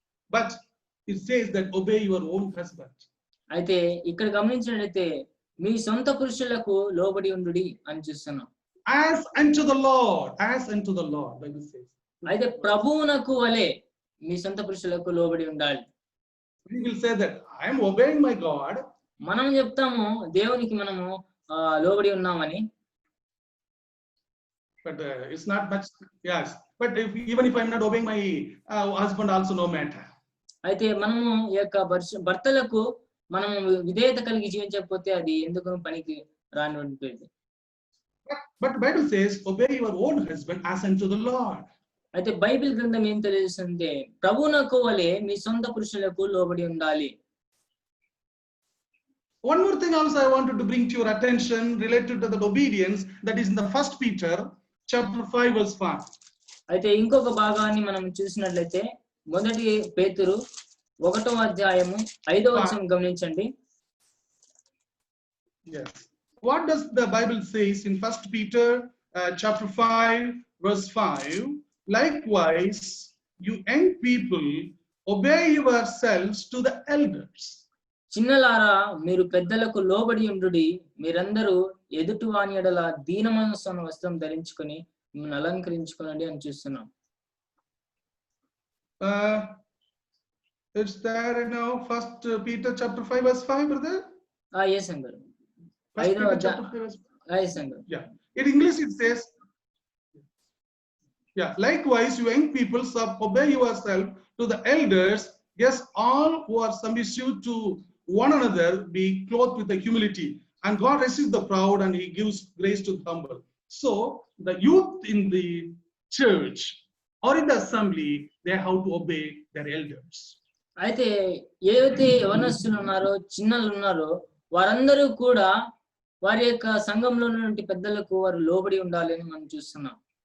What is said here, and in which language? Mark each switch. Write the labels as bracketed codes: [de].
[en] But it says that obey your own husband. [te] అయితే ఇక్కడ గమనించినట్లయితే మీ సొంత పురుషులకు లోబడి ఉండుడి అని చూస్తున్నాం. [en] As unto the Lord, as unto the Lord, Bible says. [te] అయితే ప్రభువునకు వలె మీ సొంత పురుషులకు లోబడి ఉండాలి. [en] We will say that I am obeying my God. [te] మనం చెప్తాము దేవునికి మనము లోబడి ఉన్నామని. [en] But it's not much. Yes. But even if I'm not obeying my husband, also no matter. [te] అయితే మనము ఈ యొక్క భర్తలకు మనము విధేయత కలిగి జీవించకపోతే అది ఎందుకు పనికి రానిది. [en] But Bible says, obey your own husband as unto the Lord. [te] అయితే బైబిల్ గ్రంథం ఏం తెలియజేస్తుంది? ప్రభువునకు వలె మీ సొంత పురుషులకు లోబడి ఉండాలి. [en] One more thing also I wanted to bring to your attention related to that obedience, that is in the 1 Peter chapter 5 verse 5. [te] అయితే ఇంకొక భాగాన్ని మనం చూసినట్లయితే మొదటి పేతురు 1వ అధ్యాయము 5వ వచనం గమనించండి. [en] Yes. What does the Bible says in 1 Peter chapter 5 verse 5? Likewise, you young people, obey yourselves to the elders. [te] చిన్నలారా మీరు పెద్దలకు లోబడి ఉండుడి, మీరందరూ ఎదుటి వాని ఎడల దీన మనస్సున్న వస్త్రం ధరించుకొని మిమ్మల్ని అలంకరించుకోనండి అని చూస్తున్నాం. [en] It's there now, 1 Peter chapter 5 verse 5, brother? Yes, అంగర్. 1 Peter chapter 5 verse 5. Yes, అంగర్. Yeah. In English it says, yeah, likewise you young people obey yourself to the elders. Yes, all who are submissive to one another be clothed with the humility. And God resists the proud and he gives grace to the humble. So the youth in the church or in the assembly, they have to obey their elders. [te] అయితే ఏవైతే యవనస్తులు ఉన్నారో చిన్నలు ఉన్నారో వారందరూ కూడా వారి యొక్క సంఘంలో ఉన్నటువంటి పెద్దలకు వారు లోబడి ఉండాలి అని మనం చూస్తున్నాం.